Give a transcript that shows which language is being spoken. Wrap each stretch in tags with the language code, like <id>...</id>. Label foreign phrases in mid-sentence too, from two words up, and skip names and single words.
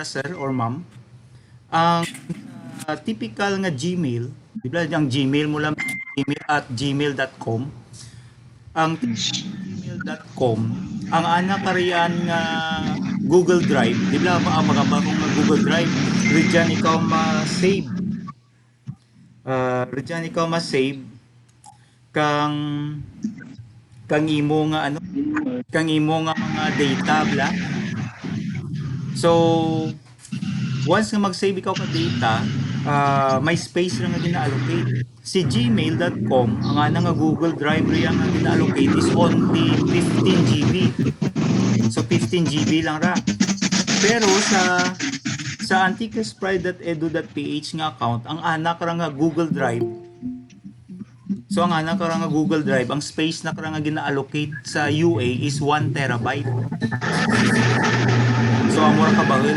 <hil>sir or ma'am, ang typical nga Gmail, di ba ang Gmail mo lang gmail@gmail.com, ang gmail.com, ang anak kariyan nga Google Drive, di ba ang magamba kong Google Drive, riyan ikaw ma-save kang imo nga ano, kang imo nga mga data bla. So once nga mag-save ikaw ka data, may space ra nga gina-allocate. Si gmail.com, ang ana nga Google Drive riya nga gina-allocate is only 15 GB. So 15 GB lang ra. Pero sa anticaspride.edu.ph nga account, ang anak ra nga Google Drive. So ang anak ra nga Google Drive, ang space na ra nga gina-allocate sa UA is 1 terabyte. So amo ra ka bahel.</hil>